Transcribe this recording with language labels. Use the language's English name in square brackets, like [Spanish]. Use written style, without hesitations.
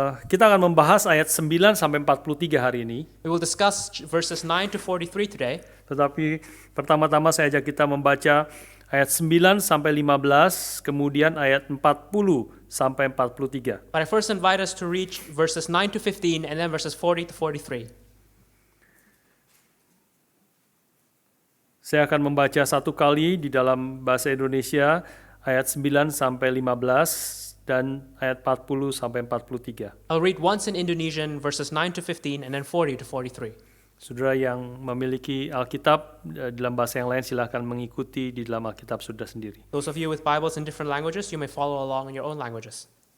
[Indonesian] Kita akan membahas ayat 9 sampai 43 hari ini. [English] We will discuss verses 9 to 43 today, [Indonesian] Tetapi pertama-tama saya ajak kita membaca ayat 9 sampai 15, kemudian ayat 40 sampai 43. [English] but I first invite us to reach verses 9 to 15 and then verses 40 to 43. [Indonesian] Saya akan membaca satu kali di dalam bahasa Indonesia ayat 9 sampai 15 dan ayat 40 sampai 43. [English] I'll read once in Indonesian, verses 9 to 15 and then 40 to 43. [Indonesian] Saudara yang memiliki Alkitab dalam bahasa yang lain silahkan mengikuti di dalam Alkitab saudara sendiri. [English] Those of you with Bibles in different languages, you may follow along in your own languages.